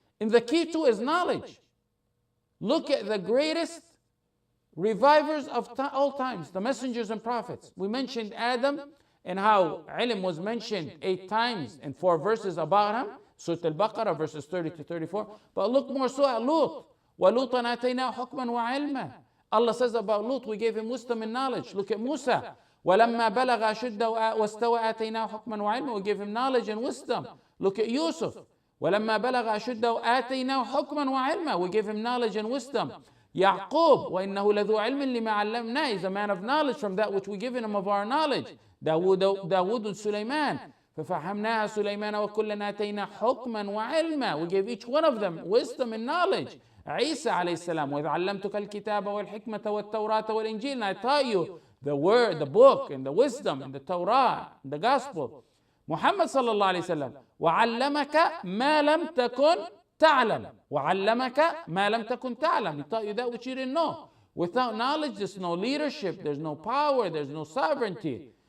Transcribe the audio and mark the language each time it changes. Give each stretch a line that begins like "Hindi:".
English: And the key to is knowledge. Look at the greatest revivers of all times, the messengers and prophets. We mentioned Adam and how ilm was mentioned 8 times in 4 verses about him. Surah Al-Baqarah verses 30 to 34. But look more so at Lut.
Arabic: وَلُوطًا آتَيْنَاهُ حُكْمًا وَعِلْمًا.
English: Allah says about Lut, we gave him wisdom and knowledge. Look at Musa.
Arabic: وَلَمَّا بَلَغَ أَشُدَّهُ وَاسْتَوَى آتَيْنَاهُ حُكْمًا وَعِلْمًا.
English: We gave him knowledge and wisdom. Look at Yusuf.
Arabic: وَلَمَّا بَلَغَ أَشُدَّهُ آتَيْنَاهُ حُكْمًا وَعِلْمًا.
English: We gave him knowledge and wisdom.
Arabic: Yaqub, وَإِنَّهُ لَذُو عِلْمٍ لِمَا عَلَّمْنَا.
English: He's a man of knowledge from that which we given him of our knowledge.
Arabic: Dawud Suleiman. فَفَحَمْنَاهَا سُلَيْمَانَ وَكُلًّا آتَيْنَا حُكْمًا وَعِلْمًا.
English: We gave each one of them wisdom and knowledge.
Arabic: Isa alayhi salam, وَإِذْ عَلَّمْتُكَ الْكِتَابَ وَالْحِكْمَةَ وَالتَّوْرَاةَ وَالْإِنْجِيلَ.
English: And I taught you the word, the book, and the wisdom, and the Torah, and the gospel. Muhammad sallallahu alayhi wa sallam,
Arabic: وَعَلَّمَكَ مَا لَمْ تَكُنْ تَعْلَمْ. وَعَلَّمَكَ مَا لَمْ تَكُنْ تَعْلَمْ.
English: He taught you that which you didn't know. Without knowledge, there's no leadership, there's no power, there's no sovereignty.